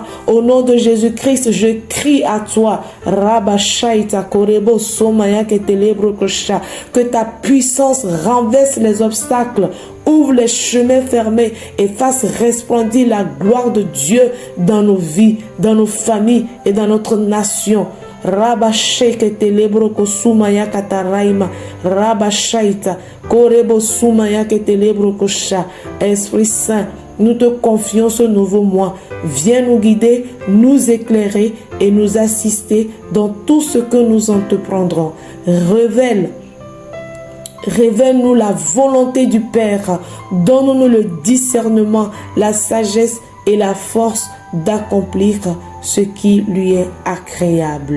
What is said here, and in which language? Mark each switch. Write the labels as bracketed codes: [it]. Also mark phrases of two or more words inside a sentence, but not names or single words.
[fr] Au nom de Jésus-Christ, je crie à toi. Que ta puissance renverse les obstacles, ouvre les chemins fermés et fasse resplendir la gloire de Dieu dans nos vies, dans nos familles et dans notre nation. Rabasheke telebro kosumaya kataraima rabashaita korebo sumaya ketelebro kosha. Esprit Saint, nous te confions ce nouveau mois. Viens nous guider, nous éclairer et nous assister dans tout ce que nous entreprendrons. Révèle-nous la volonté du Père. Donne-nous le discernement, la sagesse et la force d'accomplir ce qui lui est agréable.